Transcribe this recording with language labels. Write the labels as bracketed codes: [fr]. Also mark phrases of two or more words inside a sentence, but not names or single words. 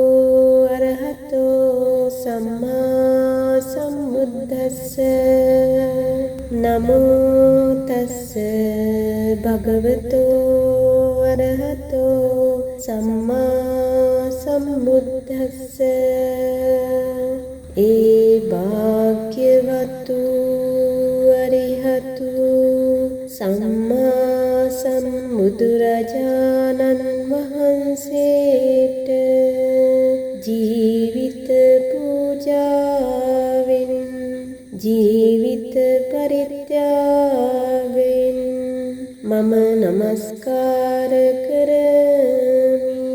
[pi] අරහතෝ සම්මා සම්බුද්දස්ස නමෝ තස්ස භගවතු අරහතෝ සම්මා සම්බුද්දස්ස [si] ඒ භාග්‍යවතු අරිහතු සම්මා සම්බුදුරජාණන් වහන්සේට ජීවිත පූජාවෙන් ජීවිත පරිත්‍යාගයෙන් මම නමස්කාර කරමි.